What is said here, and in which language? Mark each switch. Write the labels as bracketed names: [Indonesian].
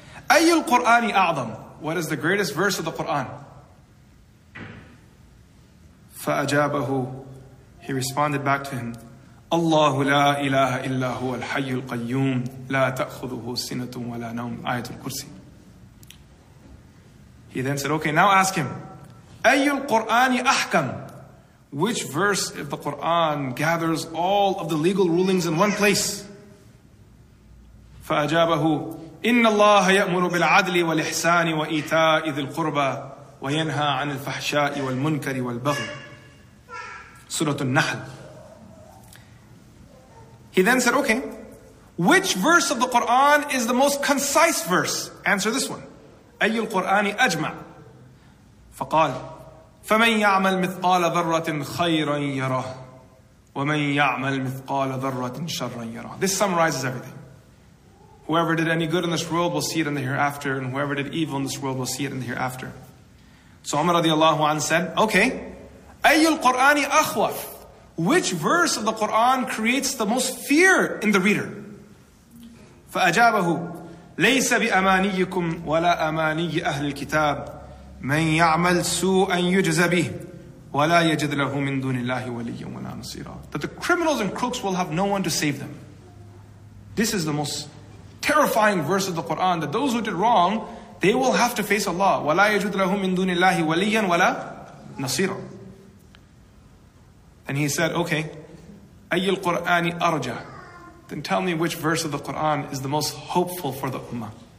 [Arabic] أَيُّ الْقُرْآنِ أَعْظَمُ [English] What is the greatest verse of the Quran? [Arabic] فَأَجَابَهُ [English] He responded back to him, [Arabic] اللَّهُ لَا إِلَهَ إِلَّا هُوَ الْحَيُّ الْقَيُّومُ لَا تَأْخُذُهُ سِنَةٌ وَلَا نَوْمٌ آيَةُ الْكُرْسِي [English] He then said, okay, now ask him, [Arabic] أَيُّ الْقُرْآنِ أَحْكَمُ [English] Which verse of the Quran gathers all of the legal rulings in one place? [Arabic] فَأَجَابَهُ إِنَّ اللَّهَ يَأْمُرُ بِالْعَدْلِ وَالْإِحْسَانِ وَإِيتَاءِ ذِي الْقُرْبَى وَيَنْهَى عَنِ الْفَحْشَاءِ وَالْمُنْكَرِ وَالْبَغْيِ Surah An-Nahl. [English] He then said, okay, which verse of the Quran is the most concise verse? Answer this one. [Arabic] أَيُّ الْقُرْآنِ أَجْمَعُ فَقَالَ فَمَنْ يَعْمَلْ مِثْقَالَ ذَرَّةٍ خَيْرًا يَرَهُ وَمَنْ يَعْمَلْ مِثْقَالَ ذَرَّةٍ شَرًّا يَرَهُ [English] This summarizes everything. Whoever did any good in this world will see it in the hereafter, and whoever did evil in this world will see it in the hereafter. So Umar radiallahu anh said, okay, [Arabic] أَيُّ الْقُرْآنِ أَخْوَفُ [English] Which verse of the Quran creates the most fear in the reader? [Arabic] فَأَجَابَهُ لَيْسَ بِأَمَانِيِّكُمْ وَلَا أَمَانِيِّ أَهْلِ الْكِتَابِ مَنْ يَعْمَلْ سُوءًا يُجْزَ بِهِ وَلَا يَجِدْ لَهُ مِنْ دُونِ اللَّهِ وَلِيًّا وَلَا نَصِيرًا [English] That the criminals and crooks will have no one to save them. This is the most terrifying verse of the Quran, that those who did wrong, they will have to face Allah. [Arabic] وَلَا يَجِدْ لَهُ مِنْ دُونِ اللَّهِ وَلِيًّا وَلَا نَصِيرًا [English] And he said, okay, [Arabic] أَيُّ الْقُرْآنِ أَرْجَى [English] Then tell me which verse of the Quran is the most hopeful for the ummah.